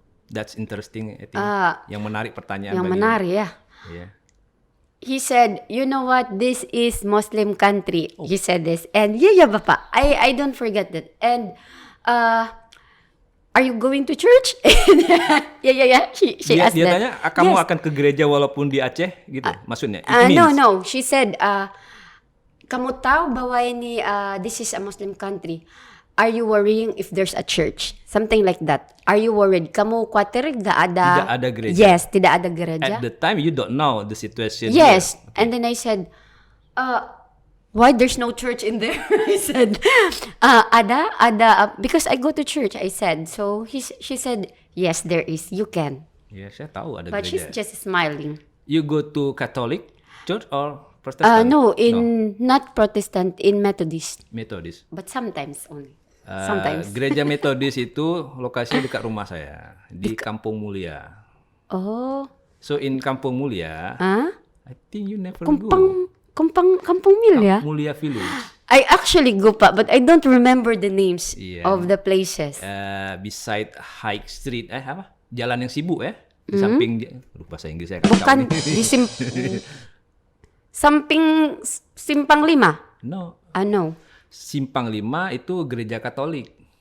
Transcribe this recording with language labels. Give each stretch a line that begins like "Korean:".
English: That's interesting, I think.
Indonesian: Yang menarik pertanyaan. Yang menarik ya.
English: Yeah. He said, you know what? This is Muslim country. He said this, and Bapak. I don't forget that. And are you going to church? Yeah. She asked
Indonesian: dia
English: that.
Indonesian: tanya, kamu akan ke gereja walaupun di Aceh, gitu? Maksudnya?
English: No. She said, kamu tahu bahwa ini this is a Muslim country. Are you worrying if there's a church? Something like that. Are you worried?
Indonesian: Kamu khawatir tidak ada gereja? Yes, tidak ada gereja.
English: At the time, you don't know the situation. Yes. Here. And then I said, why there's no church in there? I said, ada, because I go to church, I said. So she said, yes, there is. You can.
Indonesian: Ya, saya tahu ada
English: But
Indonesian: gereja.
English: she's just smiling. You go to Catholic church or Protestant? No, not Protestant, in Methodist. Methodist. But sometimes only. Sometimes.
Indonesian: Gereja Methodist itu lokasinya dekat rumah saya di Kampung Mulia.
English: Oh. So in Kampung Mulia, I think you never go.
Indonesian: Kampung Mulia.
English: Mulia Village. I actually go pa, but I don't remember the names of the places.
Indonesian: Beside High Street, apa? Jalan yang sibuk ya? Di samping lupa bahasa Inggris saya Bukan di samping Simpang 5.
English: No, No.
Indonesian: Simpang 5 itu gereja Katolik.